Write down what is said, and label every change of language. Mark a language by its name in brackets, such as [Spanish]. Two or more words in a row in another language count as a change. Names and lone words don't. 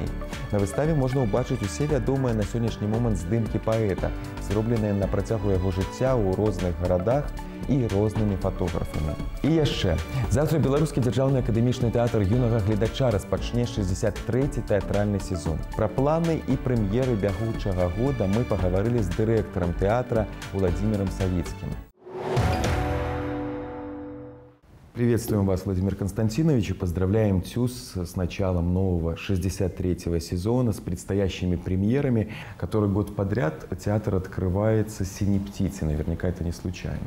[Belarusian] На выставе можна ўбачыць усе вядомыя на сённяшні момант здымкі паэта, зробленыя на працягу яго жыцця ў розных гарадах і рознымі фотографамі. І яшчэ. Заўтра Беларускі дзяржаўны акадэмічны тэатр юнага гледача распачне 63-й тэатральны сезон. Пра планы і прэм'еры бягучага года мы пагаварылі з дырэктарам тэатра Владимиром Савицким. [Russian] Приветствуем вас, Владимир Константинович, и поздравляем ТЮЗ с началом нового 63-го сезона, с предстоящими премьерами. Который год подряд театр открывается «Синей птицей». Наверняка это не случайно.